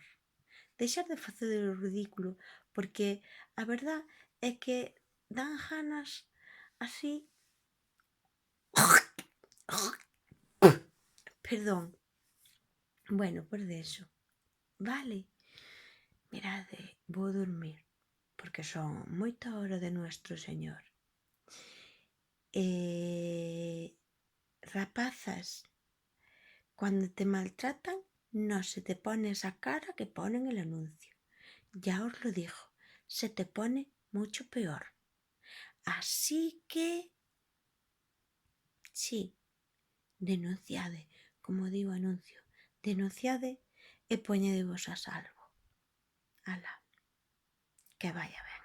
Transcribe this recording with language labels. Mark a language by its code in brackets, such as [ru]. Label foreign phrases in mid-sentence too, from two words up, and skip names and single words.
[gl] Deixar de facer o ridículo, porque a verdad é que dan ganas así... Perdón. [es] Bueno, por eso. Vale. [gl] Mirade, vou dormir, porque son moita hora de [es] Nuestro Señor. Rapazas, cuando te maltratan, no se te pone esa cara que pone en el anuncio. Ya os lo digo, se te pone mucho peor. Así que, sí, [gl] denunciade, como digo anuncio, denunciade e poñedevos a salvo. Ala, que vaya ben.